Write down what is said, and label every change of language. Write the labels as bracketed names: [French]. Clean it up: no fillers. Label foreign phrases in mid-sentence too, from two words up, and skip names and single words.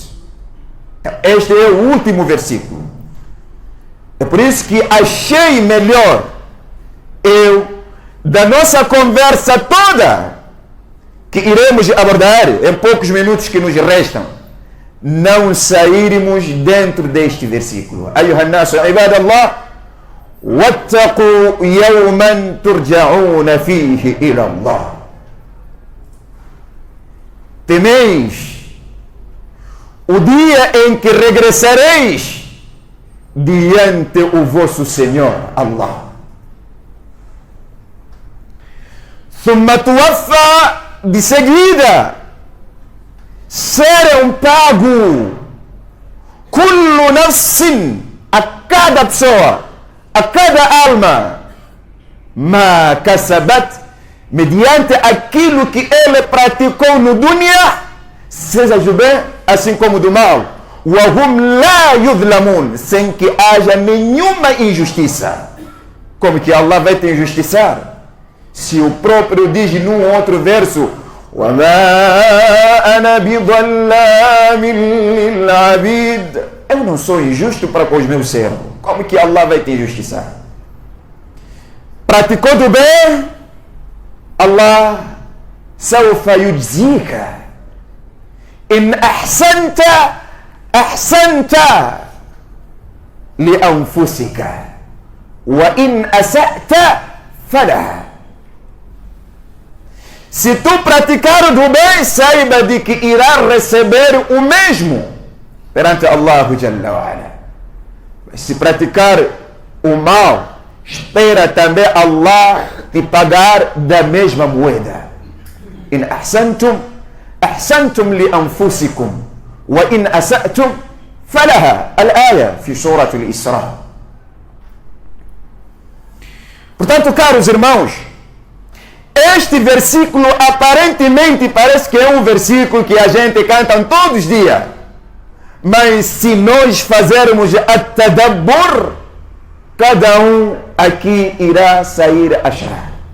[Portuguese] Este é o último versículo. É por isso que achei melhor da nossa conversa toda, que iremos abordar em poucos minutos que nos restam, não sairmos dentro deste versículo. [Arabic] أيها الناس عباد الله، واتقوا يوما ترجعون فيه إلى الله. [Portuguese] Temeis o dia em que regressareis diante o vosso Senhor Allah. [Arabic] ثم توفى, [Portuguese] de seguida serão pago [Arabic] كل نفس, [Portuguese] a cada pessoa, a cada alma, [Arabic] ما كسبت, [Portuguese] mediante aquilo que ele praticou no dunya, seja do bem assim como do mal, [Arabic] وهم لا يظلمون, [Portuguese] sem que haja nenhuma injustiça. Como que Allah vai te injustiçar? Se o próprio diz num outro verso: [Arabic] وَمَا أَنَا بِظَلَّامٍ لِلْعَبِيدِ, [Portuguese] eu não sou injusto para com os meus servos. Como que Allah vai te injustiçar? Praticou do bem, [Arabic] Allah سوف يجزيك. إن أحسنت أحسنت لأنفسك وإن أسأت فلها. [Portuguese] Se tu praticar do bem, saiba de que irá receber o mesmo perante Allah [Arabic] جل وعلا. [Portuguese] Se praticar o mal, espera também Allah te pagar da mesma moeda. [Arabic] إن أحسنتم أحسنتم لأنفسكم وإن أسأتم فلها. الآية في سورة الإسراء. [Portuguese] Portanto, caros irmãos, este versículo aparentemente parece que é um versículo que a gente canta todos os dias. Mas se nós fazermos at-tadabbur, cada um aqui irá sair a chorar.